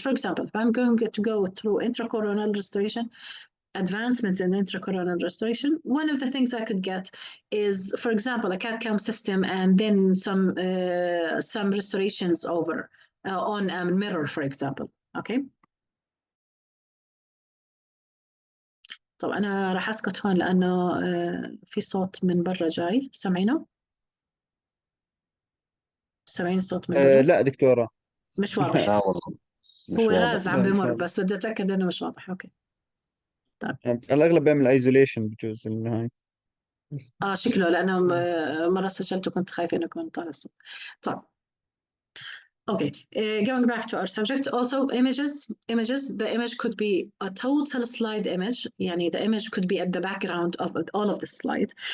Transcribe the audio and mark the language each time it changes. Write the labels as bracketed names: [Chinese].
[English] For example, if I'm going to go through intracoronal restoration, advancements in intracoronal restoration, one of the things I could get is, for example, a CAD/CAM system and then some restorations over on a mirror, for example. Okay. [Arabic] طب أنا راح أسكت هون لأنه في صوت من برا جاي، سامعينه؟ سامعين الصوت من برا؟ لا دكتورة مش واضح. لا والله مش هو واضح. غاز عم بمر بس بدي أتأكد إنه مش واضح. أوكي. طيب. الأغلب بيعمل ايزوليشن بجوز النهاية. شكله لأنه مرة سجلت وكنت خايفة إنه يكون طالع الصوت. طيب. [English] Okay, going back to our subject, also images. The image could be a total slide image. Yani the image could be at the background of all of the slide.